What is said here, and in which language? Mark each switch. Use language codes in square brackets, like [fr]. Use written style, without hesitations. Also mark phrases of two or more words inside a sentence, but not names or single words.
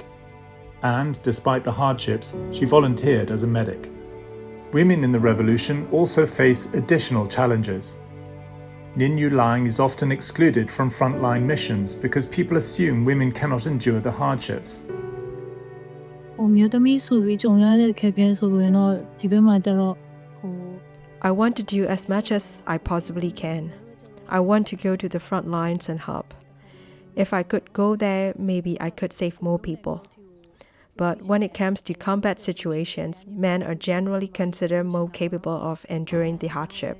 [en] And, despite the hardships, she volunteered as a medic. Women in the revolution also face additional challenges. Nin Yu Lang is often excluded from frontline missions because people assume women cannot endure the hardships. [my] မျိုးသမီးဆိုပြီးကြုံရတဲ့အခက်အခဲဆိုရင်တော့ဒီဘက်မှာကျတော့ [en] I want to do as much as I possibly can. I want to go to the front lines and help. If I could go there, maybe I could save more people. But when it comes to combat situations, men are generally considered more capable of enduring the hardship.